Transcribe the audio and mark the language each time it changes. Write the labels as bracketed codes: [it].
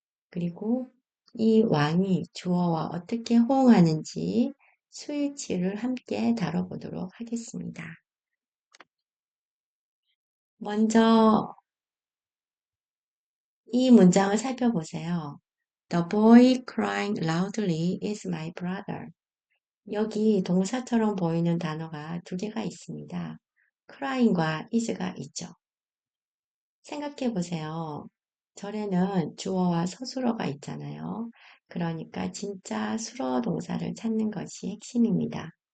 [ko] 그리고 이 왕이 주어와 어떻게 호응하는지 수일치를 함께 다뤄보도록 하겠습니다. 먼저 이 문장을 살펴보세요. [en] The boy crying loudly is my brother. [ko] 여기 동사처럼 보이는 단어가 두 개가 있습니다. crying과 is가 있죠. 생각해 보세요. 절에는 주어와 서술어가 있잖아요. 그러니까 진짜 수러 동사를 찾는 것이 핵심입니다.